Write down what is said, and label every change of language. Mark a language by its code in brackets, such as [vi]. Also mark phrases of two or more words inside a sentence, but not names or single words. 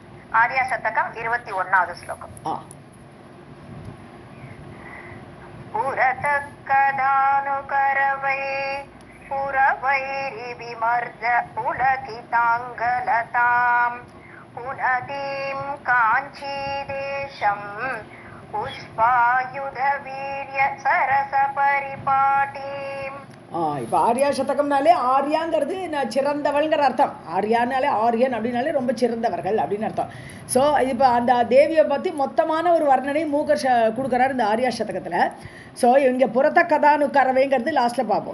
[sa] आर्याशतकम् 21வது श्लोकम् पुरतकदानुकरवै पुरवैरिविमर्द पुलकिताङ्गलताम् पुनदीं काञ्चीदेशम् पुष्पायुधवीर्य सरसपरिपाटीम्. [ta] இப்போ ஆர்யா சதகம்னாலே ஆர்யாங்கிறது நான் சிறந்தவள்ங்கிற அர்த்தம். ஆர்யானாலே ஆரியன் அப்படின்னாலே ரொம்ப சிறந்தவர்கள் அப்படின்னு அர்த்தம். ஸோ இப்போ அந்த தேவியை பற்றி மொத்தமான ஒரு வர்ணனை மூக்கர் கொடுக்குறாரு இந்த ஆர்யா சதகத்தில். ஸோ இங்கே புறத்த கதானுக்கரவைங்கிறது லாஸ்ட்டில் பார்ப்போம்.